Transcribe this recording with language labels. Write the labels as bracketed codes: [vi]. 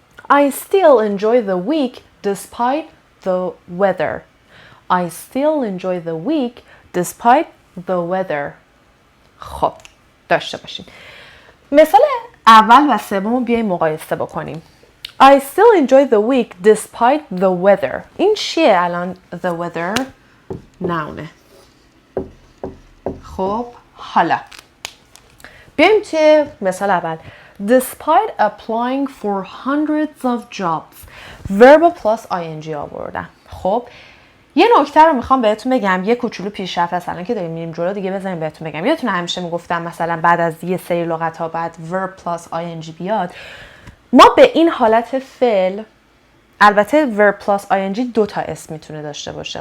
[en] I still enjoy the week despite the weather. I still enjoy the week despite the weather. [fa] خب داشته باشین. مثال اول و سوم بیایم مقایسه بکنیم. [en] I still enjoy the week despite the weather. [fa] این چیه الان [en] the weather؟ [fa] نونه. خب حالا بیایم توی مثال اول. [en] Despite applying for hundreds of jobs. [fa] verb plus ing آوردم. خب یه نکته رو میخوام بهتون بگم. یه کوچولو پیشرفت هست الان که داریم میریم جلو دیگه بذاریم بهتون بگم. یادتونه همیشه میگفتم مثلا بعد از یه سری لغت ها بعد verb plus ing بیاد. ما به این حالت فعل البته verb plus ing دو تا اسم میتونه داشته باشه.